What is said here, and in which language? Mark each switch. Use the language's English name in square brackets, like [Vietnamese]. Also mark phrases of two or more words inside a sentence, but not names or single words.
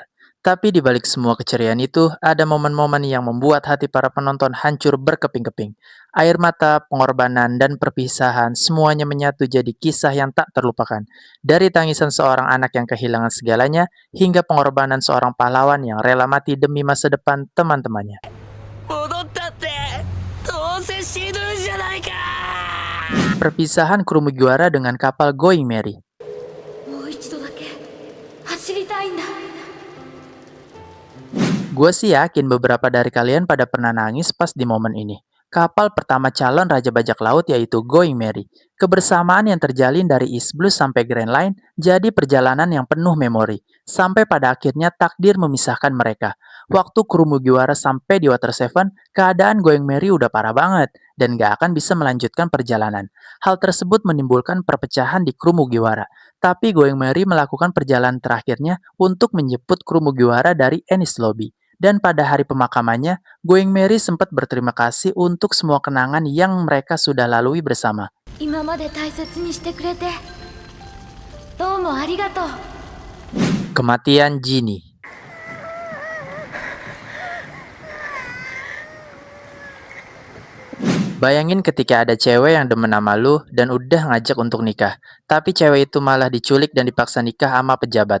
[Indonesian] Tapi di balik semua keceriaan itu, ada momen-momen yang membuat hati para penonton hancur berkeping-keping. Air mata, pengorbanan, dan perpisahan semuanya menyatu jadi kisah yang tak terlupakan. Dari tangisan seorang anak yang kehilangan segalanya, hingga pengorbanan seorang pahlawan yang rela mati demi masa depan teman-temannya. [Japanese] 戻ったってどうせ死ぬんじゃないか。 [Indonesian] Perpisahan kru Mugiwara dengan kapal Going Merry. [Japanese] もう一度だけ走りたいんだ。 [Indonesian] Gue sih yakin beberapa dari kalian pada pernah nangis pas di momen ini. Kapal pertama calon Raja Bajak Laut yaitu Going Merry. Kebersamaan yang terjalin dari East Blue sampai Grand Line jadi perjalanan yang penuh memori. Sampai pada akhirnya takdir memisahkan mereka. Waktu kru Mugiwara sampai di Water Seven, keadaan Going Merry udah parah banget dan gak akan bisa melanjutkan perjalanan. Hal tersebut menimbulkan perpecahan di kru Mugiwara. Tapi Going Merry melakukan perjalanan terakhirnya untuk menjemput kru Mugiwara dari Enies Lobby. Dan pada hari pemakamannya, Going Merry sempat berterima kasih untuk semua kenangan yang mereka sudah lalui bersama. [Japanese] 今まで大切にしてくれてどうもありがとう。 [Indonesian] Kematian Ginny. Bayangin ketika ada cewek yang demen sama lu dan udah ngajak untuk nikah. Tapi cewek itu malah diculik dan dipaksa nikah sama pejabat.